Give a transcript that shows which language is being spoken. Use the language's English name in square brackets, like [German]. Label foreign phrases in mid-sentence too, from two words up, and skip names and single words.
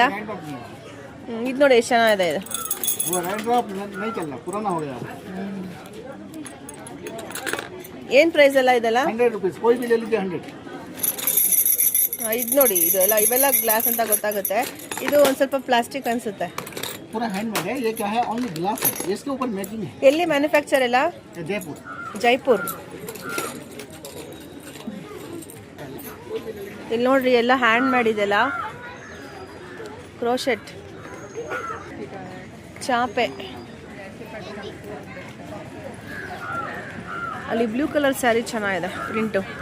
[Kannada] ಇದು ನೋಡಿ ಎಷ್ಟು ಚೆನ್ನಾಗಿದೆ. ಇದು ಏನ್ ಪ್ರೈಸ್ ಎಲ್ಲ ಇದೆಲ್ಲ? 100 ರೂಪೀಸ್. ಇದು ನೋಡಿ, ಇದು ಎಲ್ಲ ಇವೆಲ್ಲ ಗ್ಲಾಸ್ ಅಂತ ಗೊತ್ತಾಗುತ್ತೆ. ಇದು ಒಂದ್ ಸ್ವಲ್ಪ ಪ್ಲಾಸ್ಟಿಕ್ ಅನ್ಸುತ್ತೆ. [Hindi] पूरा हैंडमेड है, ये क्या है? [English] only glass [Hindi] है, इसके ऊपर मेकिंग है. [Kannada] ಎಲ್ಲಿ ಮ್ಯಾನುಫ್ಯಾಕ್ಚರ್ ಎಲ್ಲ? ಜೈಪುರ್. ಇಲ್ಲಿ ನೋಡ್ರಿ, ಎಲ್ಲ ಹ್ಯಾಂಡ್ ಮಾಡಿದೆಲ್ಲ, ಕ್ರೋಶೆಟ್, ಚಾಪೆ. ಅಲ್ಲಿ [English] blue colour [Kannada] ಸ್ಯಾರಿ ಚೆನ್ನಾಗಿದೆ, ಪ್ರಿಂಟು.